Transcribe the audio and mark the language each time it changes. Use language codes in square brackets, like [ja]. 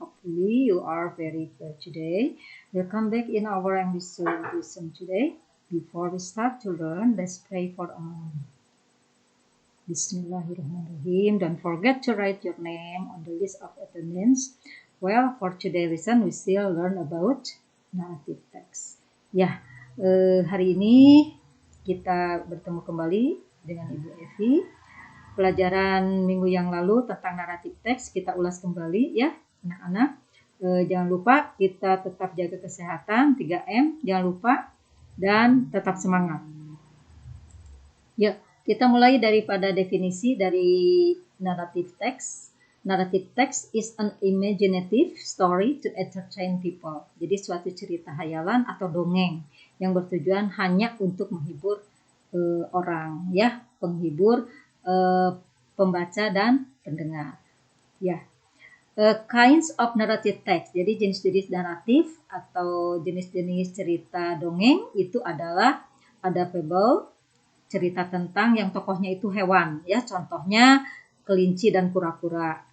[en] Hopefully you are very good today. Welcome back in our English lesson today. Before we start to learn, let's pray for a moment. Bismillahirrahmanirrahim. Don't forget to write your name on the list of attendance. Well, for today's lesson, we still learn about narrative text. [id] Hari ini kita bertemu kembali dengan Ibu Evi. Pelajaran minggu yang lalu tentang naratif teks kita ulas kembali ya anak-anak. Jangan lupa kita tetap jaga kesehatan 3M, jangan lupa, dan tetap semangat. Ya, kita mulai daripada definisi dari naratif teks. [en] Narrative text is an imaginative story to entertain people. [id] Jadi suatu cerita hayalan atau dongeng yang bertujuan hanya untuk menghibur orang, ya, penghibur pembaca dan pendengar. Ya, [en] kinds of narrative text. [id] Jadi jenis-jenis naratif atau jenis-jenis cerita dongeng itu adalah ada fable, cerita tentang yang tokohnya itu hewan, ya, contohnya kelinci dan kura-kura.